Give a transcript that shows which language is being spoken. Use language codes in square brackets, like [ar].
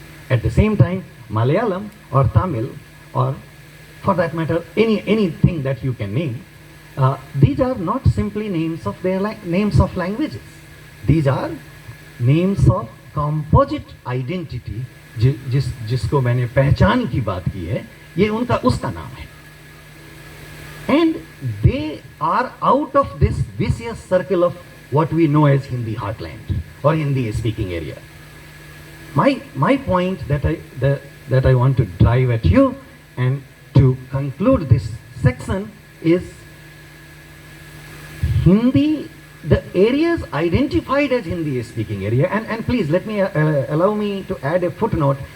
[en] At the same time, Malayalam or Tamil, or for that matter, anything that you can name, these are not simply names of their names of languages. These are names of composite identity. [hi] जिसको मैंने पहचान की बात की है, ये उसका नाम है. [en] And they are out of this vicious circle of what we know as Hindi heartland or Hindi speaking area. My point that I want to drive at you and to conclude this section is Hindi, the areas identified as Hindi speaking area, and please let me allow me to add a footnote.